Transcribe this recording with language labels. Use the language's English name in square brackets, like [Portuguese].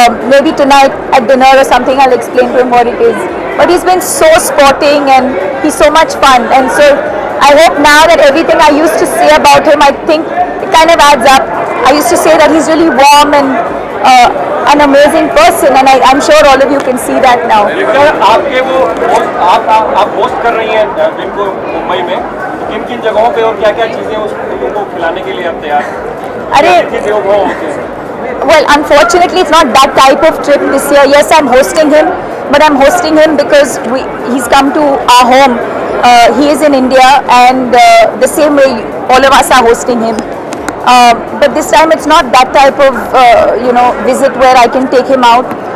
[English] Maybe tonight at dinner or something I'll explain to him what it is. But he's been so sporting and he's so much fun. And so I hope now that everything I used to say about him, I think it kind of adds up. I used to say that he's really warm and an amazing person, and I'm sure all of you can see that now. [Hindi] आपके वो आप host कर रही हैं win को मुंबई में, किन किन जगहों पे और क्या क्या चीजें उस लोगों को खिलाने के लिए आप तैयार हैं? [English] Well, unfortunately, it's not that type of trip this year. Yes, I'm hosting him, but I'm hosting him because he's come to our home. He is in India, and the same way all of us are hosting him. But this time it's not that type of visit where I can take him out.